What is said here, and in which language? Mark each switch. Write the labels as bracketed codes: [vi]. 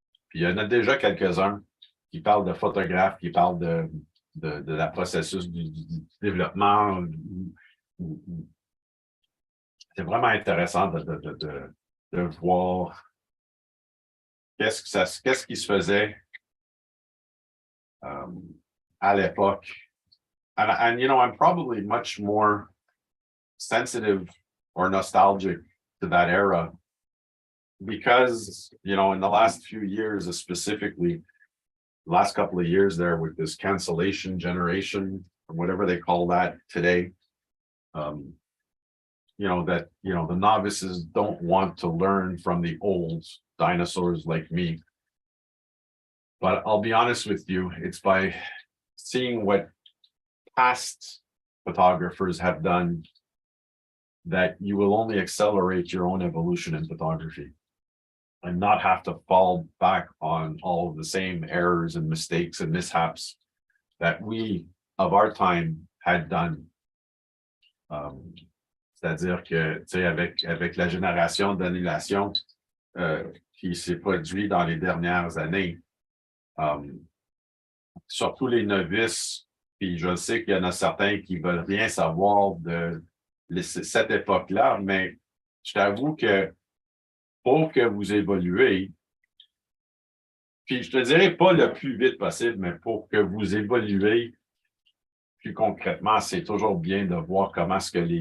[fr] Puis il y en a déjà quelques-uns qui parlent de photographes, qui parlent de la processus du développement. C'est vraiment intéressant de voir qu'est-ce qui se faisait à l'époque. [en] And you know, I'm probably much more sensitive or nostalgic to that era because, you know, in the last few years, specifically, last couple of years there with this cancellation generation, or whatever they call that today, you know, the novices don't want to learn from the old dinosaurs like me. But I'll be honest with you, it's by seeing what past photographers have done that you will only accelerate your own evolution in photography and not have to fall back on all of the same errors and mistakes and mishaps that we of our time had done. [fr] C'est-à-dire que, tu sais, avec la génération d'annulation qui s'est produite dans les dernières années, surtout les novices, puis je sais qu'il y en a certains qui veulent rien savoir de cette époque-là, mais je t'avoue que pour que vous évoluez, puis je te dirais pas le plus vite possible, mais pour que vous évoluez plus concrètement, c'est toujours bien de voir comment est-ce que